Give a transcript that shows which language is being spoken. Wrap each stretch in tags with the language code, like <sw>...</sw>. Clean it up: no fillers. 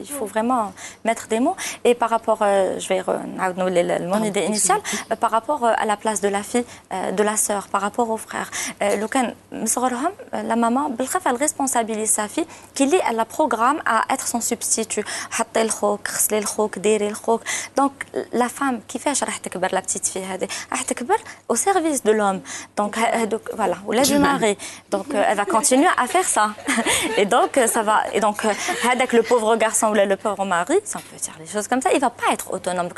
<fr>Il faut vraiment mettre des mots. Et par rapport, je vais</fr> <ar>نعاود نولي</ar> <fr>mon idée initiale, par rapport à la place de la fille, de la sœur, par rapport au frère.</fr> <ar>لو كان مصغرهم</ar> <fr>la maman بالخف elle responsabilise sa fille qu'il elle la programme à être son substitut.</fr> <ar>حطي الخوك غسلي الخوك ديري الخوك.</ar> <fr>Donc la femme</fr> <ar>كيفاش راح تكبر</ar> <fr>la petite fille هذه راح تكبر au service de l'homme. Donc voilà, ou là du mari. Donc elle va continuer à faire ça. Et donc ça va. Et donc avec le pauvre garçon ou le pauvre mari, si on peut dire les choses comme ça, il va pas être autonome.</fr>